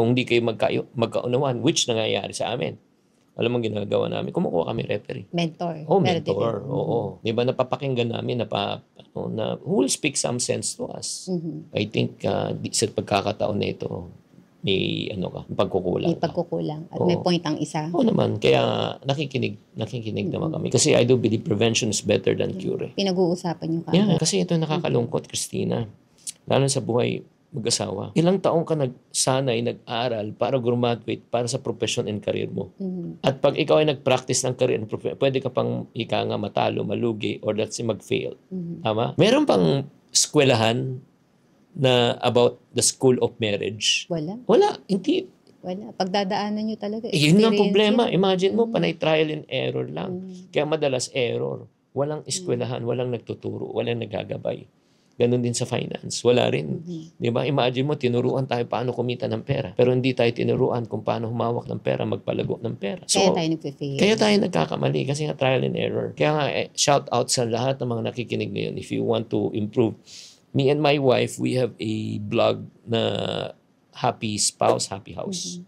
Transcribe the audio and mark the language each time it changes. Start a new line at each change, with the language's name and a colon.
Filipino: Kung hindi kayo magkaunawan, which nangyayari sa amin. Alam mo ginagawa namin, kumukuha kami referee. Mentor. Mentor. Oo. Diba napapakinggan namin na
English: who will speak some sense to us.
Filipino: I think sa pagkakataon na ito, may pagkukulang. May pagkukulang. At may point ang isa. Oo naman. Kaya nakikinig naman kami.
English: Kasi I do believe prevention is better than cure.
Filipino: Pinag-uusapan nyo Yeah, kasi ito nakakalungkot, Christina. lalo sa buhay mag-asawa. Ilang taong ka nagsanay, nag-aral para graduate para sa profession and career mo. At pag ikaw ay nag-practice ng career and profession, pwede ka pang nga matalo, malugi, or let's say mag-fail. Tama? Meron pang eskwelahan na about the school of marriage. Wala. Hindi. Wala. Pagdadaanan nyo talaga. Yun ang problema. Yan. Imagine mo, panay trial and error lang. Kaya madalas error. Walang eskwelahan, walang nagtuturo, walang nagagabay. Ganon din sa finance. Wala rin. Di ba? Imagine mo, tinuruan tayo paano kumita ng pera. Pero hindi tayo tinuruan kung paano humawak ng pera, magpalago ng pera. So, kaya tayo nagpe-fail. Kaya tayo nagkakamali kasi nga trial and error. Kaya nga, shout out sa lahat ng mga nakikinig ngayon.
English: If you want to improve, me and my wife, we have a blog na Happy Spouse, Happy House.